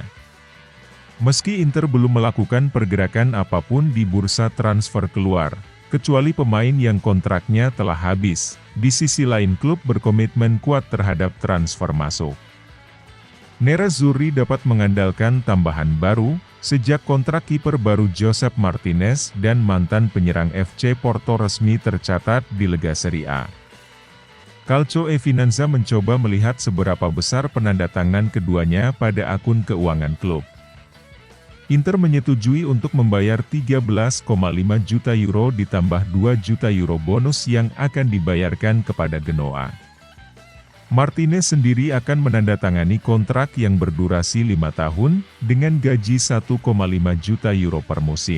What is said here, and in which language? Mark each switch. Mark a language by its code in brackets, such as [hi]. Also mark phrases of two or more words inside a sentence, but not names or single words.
[id] Meski Inter belum melakukan pergerakan apapun di bursa transfer keluar, kecuali pemain yang kontraknya telah habis, di sisi lain klub berkomitmen kuat terhadap transfer masuk. Nerazzurri dapat mengandalkan tambahan baru, sejak kontrak kiper baru Josep Martinez dan mantan penyerang FC Porto resmi tercatat di Lega Serie A. Calcio e-Finanza mencoba melihat seberapa besar penandatangan keduanya pada akun keuangan klub. Inter menyetujui untuk membayar 13,5 juta euro ditambah 2 juta euro bonus yang akan dibayarkan kepada Genoa. Martinez sendiri akan menandatangani kontrak yang berdurasi 5 tahun, dengan gaji 1,5 juta euro per musim.